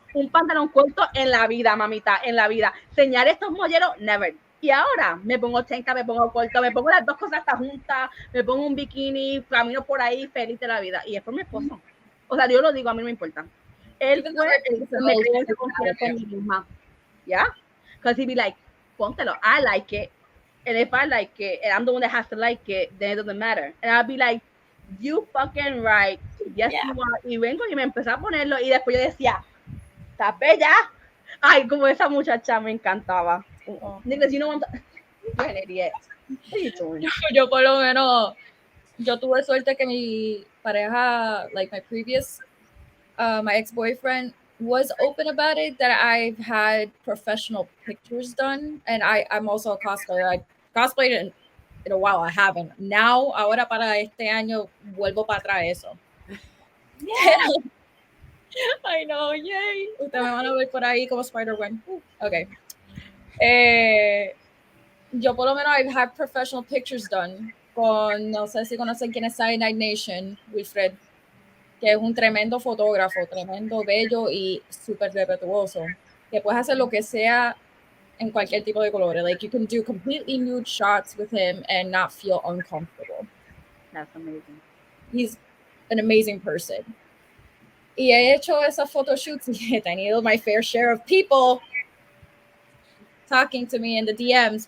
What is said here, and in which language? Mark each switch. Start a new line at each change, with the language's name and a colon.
Spanish: Un pantalón corto en la vida, mamita, en la vida. Señar estos molleros,
English: never.
Spanish: Y ahora me pongo chenca, me pongo corto, me pongo las dos cosas hasta juntas, me pongo un bikini, camino por ahí feliz de la vida. Y es por mi esposo. O sea, yo lo digo, a mí no me importa. Él fue el que me creó esa confianza en mí misma. ¿Ya?
English: Because he'd be like,
Spanish: póntelo,
English: I like it. And if I like it, and I'm the one that has to like it, then it doesn't matter. And I'll be like, you fucking right. Yes, you are.
Spanish: Y vengo y me empecé a ponerlo y después yo decía, ¿estás bella? Ay, como esa muchacha me encantaba.
English: Niggas, you know what I'm an idiot. What are you doing?
Spanish: Yo por lo menos, yo tuve suerte que mi pareja,
English: like my previous, my ex-boyfriend was open about it, that I've had professional pictures done. And I'm also a cosplayer. I cosplayed in a while, I haven't. Now,
Spanish: ahora para este año, vuelvo para atrás eso.
English: Yeah. I know, yay.
Spanish: Ustedes me van a ver por ahí como Spider-Man.
English: Okay.
Spanish: Yo por lo menos
English: I've had professional pictures done
Spanish: con, no sé si conocen quién es Cyanide Nation, Wilfred. que es un tremendo fotógrafo, tremendo, bello y súper respetuoso, que puedes hacer lo que sea en cualquier tipo de colores.
English: Like, you can do completely nude shots with him and not feel uncomfortable. That's amazing. He's an amazing person.
Spanish: Y he hecho esas photoshoots y he tenido
English: my fair share of people talking to me in the DMs.